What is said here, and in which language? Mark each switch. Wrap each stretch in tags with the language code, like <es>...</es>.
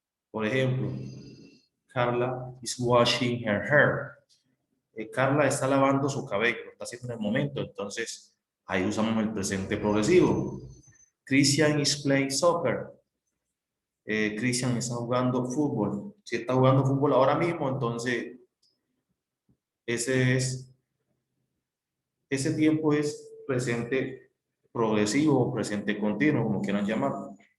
<es>Por ejemplo,</es> <en>Carla is washing her hair.</en> <es>Carla está lavando su cabello, lo está haciendo en el momento, entonces ahí usamos el presente progresivo.</es> <en>Christian is playing soccer.</en> <es>Christian está jugando fútbol. Si está jugando fútbol ahora mismo, entonces ese es, ese tiempo es presente progresivo o presente continuo, como quieran llamarlo.</es>